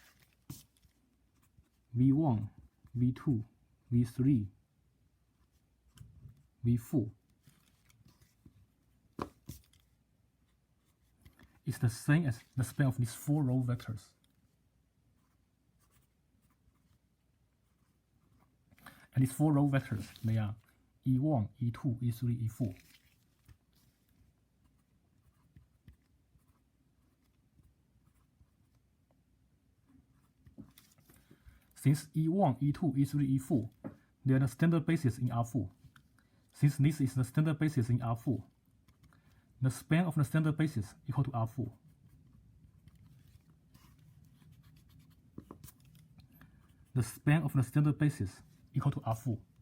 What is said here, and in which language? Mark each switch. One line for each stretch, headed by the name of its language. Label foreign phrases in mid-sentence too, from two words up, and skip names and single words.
English: v1, v2, v3, v4 is the same as the span of these 4 row vectors. And these 4 row vectors, they are e1, e2, e3, e4. Since e1, e2, e3, e4, they are the standard basis in R4. Since this is the standard basis in R4, the span of the standard basis equal to R4. The span of the standard basis equal to R4.